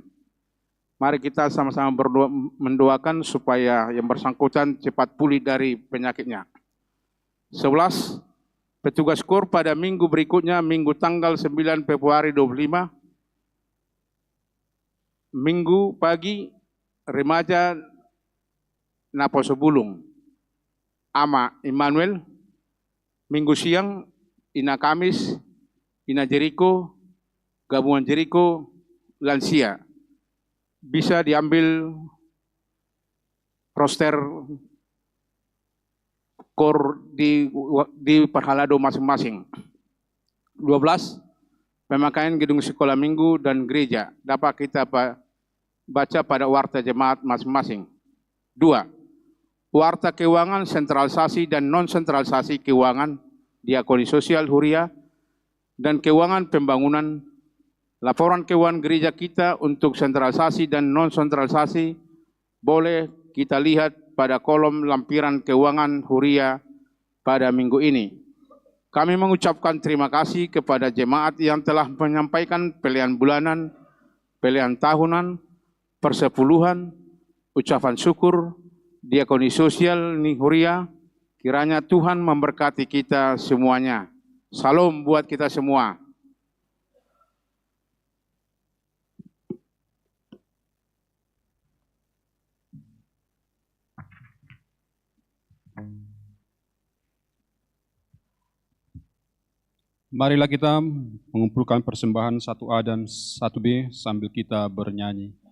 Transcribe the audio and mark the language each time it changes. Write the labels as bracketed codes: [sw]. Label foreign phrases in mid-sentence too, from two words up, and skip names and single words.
[id] Mari kita sama-sama mendoakan supaya yang bersangkutan cepat pulih dari penyakitnya. 11. Petugas KOR pada minggu berikutnya, minggu tanggal 9 Februari 25, minggu pagi, remaja Naposo Bulung, Ama Immanuel, minggu siang, Ina Kamis, Ina Jeriko, Gabungan Jeriko, lansia. Bisa diambil roster KOR di Parhalado masing-masing. 12. Pemakaian gedung sekolah minggu dan gereja dapat kita baca pada warta jemaat masing-masing. 2. Warta keuangan sentralisasi dan non-sentralisasi keuangan diakoni sosial Huria dan keuangan pembangunan. Laporan keuangan gereja kita untuk sentralisasi dan non-sentralisasi boleh kita lihat pada kolom lampiran keuangan Huria pada minggu ini. Kami mengucapkan terima kasih kepada jemaat yang telah menyampaikan pilihan bulanan, pilihan tahunan, persepuluhan, ucapan syukur, diakoni sosial Huria. Kiranya Tuhan memberkati kita semuanya. Salam buat kita semua. Marilah kita mengumpulkan persembahan 1A dan 1B sambil kita bernyanyi.